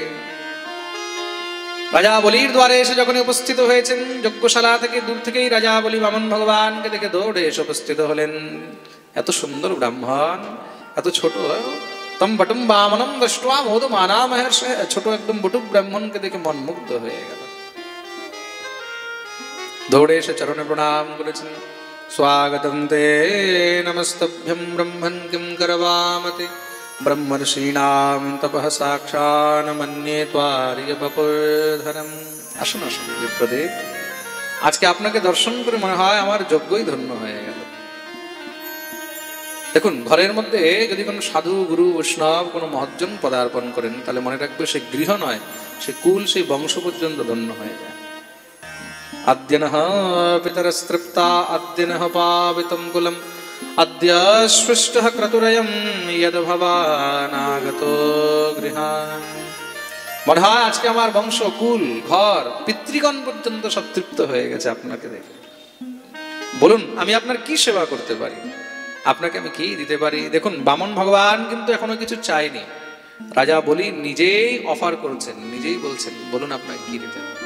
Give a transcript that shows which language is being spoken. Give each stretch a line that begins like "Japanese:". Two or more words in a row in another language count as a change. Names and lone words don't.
Bangla: রাজা বলির দ্বারে এসে যখন উপস্থিত হয়েছেন, যজ্ঞশালা থেকে দূর থেকেই রাজা বলি বামন ভগবানকে দেখে দৌড়ে এসে উপস্থিত হলেন। এত সুন্দর ব্রাহ্মণ, এত ছোট।
Sanskrit: तम बटुम वामनम दृष्ट्वा मोदमाना महर्षि।
Bangla: ছোট একদম বটুক ব্রাহ্মণকে দেখে মন মুগ্ধ হয়ে গেল। দৌড়ে এসে চরণে প্রণাম করেছেন।
Sanskrit: स्वागतं ते नमस्तभ्यं ब्रह्मन् किं करवामते ब्रह्मर्षीणां तपः साक्षान् मन्ये त्वार्यवपुर्धरम्।
Bangla: আসুন আসুন বিপ্রদেব, আজকে আপনাকে দর্শন করে মনে হয় আমার যজ্ঞই ধন্য হয়ে গেল। দেখুন, ঘরের মধ্যে যদি কোনো সাধু গুরু বৈষ্ণব কোনো মহজ্জন পদার্পণ করেন, তাহলে মনে রাখবে সে গৃহ নয়, সে কুল, সেই বংশ পর্যন্ত ধন্য হয়ে যায়।
Sanskrit: अद्य नः पितरस्तृप्ता अद्य नः पावितं कुलम् अद्य सृष्टः क्रतुरयं यद् भवानागतो गृहान्।
Bangla: মনে হয় আজকে আমার বংশ, কুল, ঘর, পিতৃগণ পর্যন্ত সব তৃপ্ত হয়ে গেছে আপনাকে দেখে। বলুন, আমি আপনার কি সেবা করতে পারি? আপনাকে আমি কি দিতে পারি? দেখুন, বামন ভগবান কিন্তু এখনো কিছু চাইনি। রাজা বলি নিজেই অফার করছেন, নিজেই বলছেন, বলুন আপনাকে কি দিতে হবে।